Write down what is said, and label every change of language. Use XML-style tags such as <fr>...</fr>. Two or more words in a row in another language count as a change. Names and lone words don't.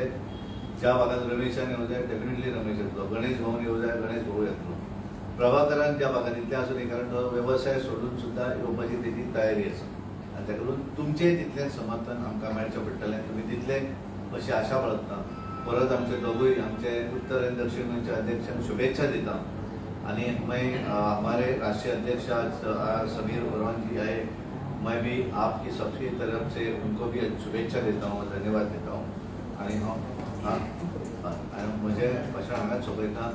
<kok>ज्या भागात रमेशान येऊ जाय डेफिनेटली रमेश येतलो, गणेश भाऊन येऊ जाय गणेश भाऊ येतलो, प्रभाकरान ज्या भागात इतले आसूं न्ही कारण तो व्यवसाय सोडून सुद्धा येवपाची तेजी तयारी आसा. आनी ताका लागून तुमचें तितलें समर्थन आमकां मेळचें पडटलें. तुमी दितले अशी आशा बाळगता. परत आमचे दोगूय आमचे उत्तर आनी दक्षिण गोंयचे अध्यक्षांक शुभेच्छा दिता.</kok> <hi>आणि मैं हमारे राष्ट्रीय अध्यक्ष आज समीर वर्मा जी आए, मैं भी आपकी सबकी तरफ से उनको भी शुभेच्छा देता हूँ, धन्यवाद देता हूँ.</hi> <kok>आणि मुझे भाषण हांगाच सोंपयता.</kok>